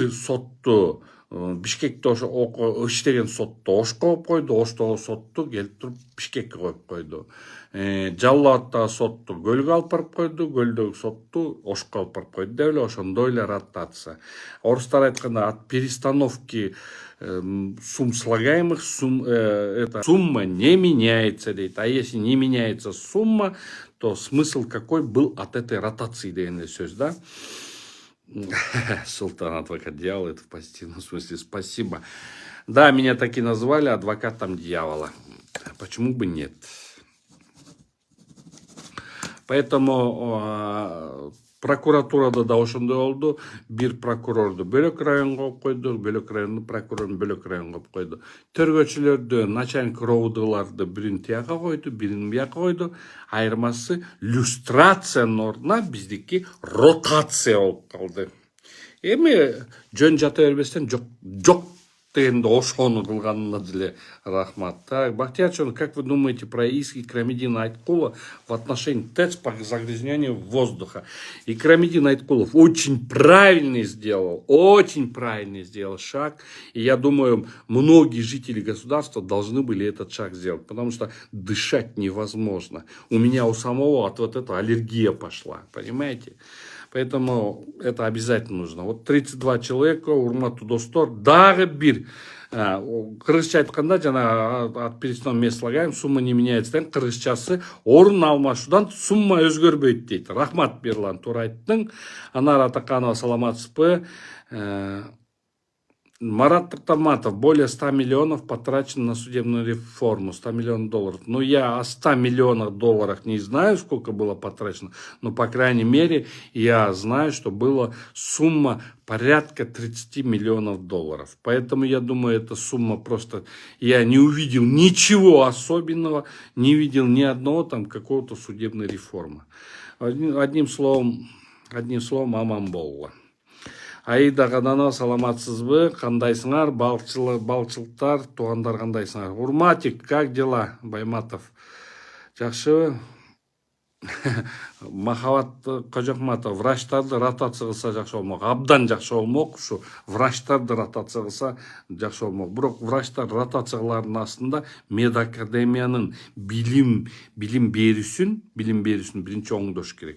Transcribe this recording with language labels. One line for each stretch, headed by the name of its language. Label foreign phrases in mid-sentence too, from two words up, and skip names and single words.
Kyrgyz: Бир сотту Бишкекте ошо иштеген сотто Ошко коюп койду, Оштогу сотту келип туруп Бишкекке коюп койду. Жалал Абадтагы сотту Көлгө алып барып койду, Көлдөгү сотту Ошко алып барып койду деп эле ошондой эле ротация. Орустар айтканда
Russian: от перестановки сумм слагаемых сумма не меняется, дейт. А если не меняется сумма, то смысл какой был от этой ротации
Kyrgyz: деген сөз, да?
Russian: Султан адвокат дьявола, это в позитивном смысле. Спасибо. Да, меня так и назвали адвокатом дьявола. Почему бы нет?
Kyrgyz: Поэтому прокуратурада да ошондой болду. Бир прокурорду бөлөк районго коюп койду, бөлөк райондун прокурорун бөлөк районго коюп койду. Тергөөчүлөрдү, начальник ровдыларды бирин тияка койду, бирин бияка койду. Айырмасы люстрациянын ордуна биздики ротация болуп калды. Эми жөн жата бербестен жок дегенде ошону кылганына деле рахмат.
Russian: Так, Бахтиярчон, как вы думаете про иск Икрамидина Айткулова в отношении ТЭЦ по загрязнению воздуха? Икрамидин Айткулов очень правильный сделал шаг. И я думаю, многие жители государства должны были этот шаг сделать, потому что дышать невозможно. У меня у самого от вот этого аллергия пошла, понимаете? Поэтому это обязательно нужно. Вот 32 человека,
Kyrgyz: урматтуу достор, дагы бир. Кыргызча айтканда жана
Russian: от перестановки мест слагаем, сумма не меняется.
Kyrgyz: Кыргызчасы орун алмашуудан сумма өзгөрбөйт дейт. Рахмат Берлан, туура айттың. Анара Атаканова, саламатсызбы? Марат Тартаматов,
Russian: более 100 миллионов потрачено на судебную реформу, 100 миллионов долларов. Ну, я о 100 миллионах долларов не знаю, сколько было потрачено, но, по крайней мере, я знаю, что была сумма порядка 30 миллионов долларов. Поэтому, я думаю, эта сумма просто... Я не увидел ничего особенного, не видел ни одного там какого-то судебной реформы. Одним словом,
Kyrgyz: аман-болла. Аида Гадана, саламатсызбы, кандайсыңар, балчылыктар, туугандар кандайсыңар? Урматик,
Russian: как дела,
Kyrgyz: Байматов? Жакшыбы? Махабат Кожокматов, врачтарды ротация кылса жакшы болмок. Абдан жакшы болмок, ушу врачтарды ротация кылса жакшы болмок. Бирок врачтар ротация кылаардын астында медакадемиянын билим берүүсүн биринчи оңдош керек.